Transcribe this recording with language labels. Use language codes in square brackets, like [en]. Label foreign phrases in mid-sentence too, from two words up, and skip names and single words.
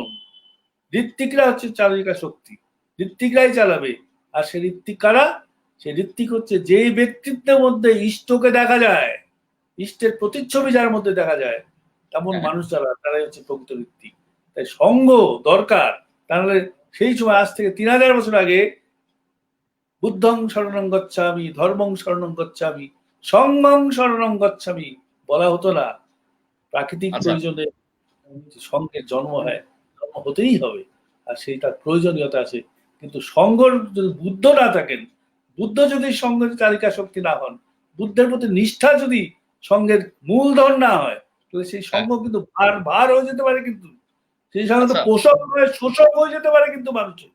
[bn] ঋত্বিকরা হচ্ছে চালিকা শক্তি, ঋত্বিকরাই চালাবে। আর সে ঋত্বিক কারা? সে ঋত্বিক হচ্ছে যেই ব্যক্তিত্বের মধ্যে ইষ্টকে দেখা যায়, ইষ্টের প্রতিচ্ছবি যার মধ্যে দেখা যায়, তেমন মানুষ যারা, তারাই হচ্ছে প্রকৃত ঋত্বিক। তাই সঙ্গ দরকার। তাহলে সেই সময়, আজ থেকে 3000 বছর আগে, [pi] বুদ্ধং শরণং গচ্ছামি, ধর্মং শরণং গচ্ছামি, সঙ্গং শরণং গচ্ছামি [bn] বলা হতো না। প্রাকৃতিক প্রয়োজনে সঙ্গের জন্ম হয়, জন্ম হতেই হবে, আর সেই তার প্রয়োজনীয়তা আছে। কিন্তু সঙ্গর যদি বুদ্ধ না থাকেন, বুদ্ধ যদি সঙ্গের চালিকা শক্তি না হন, বুদ্ধের প্রতি নিষ্ঠা যদি সঙ্গের মূলধন না হয়, তাহলে সেই সঙ্গ কিন্তু ভার হয়ে যেতে পারে, কিন্তু সেই সঙ্গে তো পোষক নয় শোষক হয়ে যেতে পারে কিন্তু মানুষের।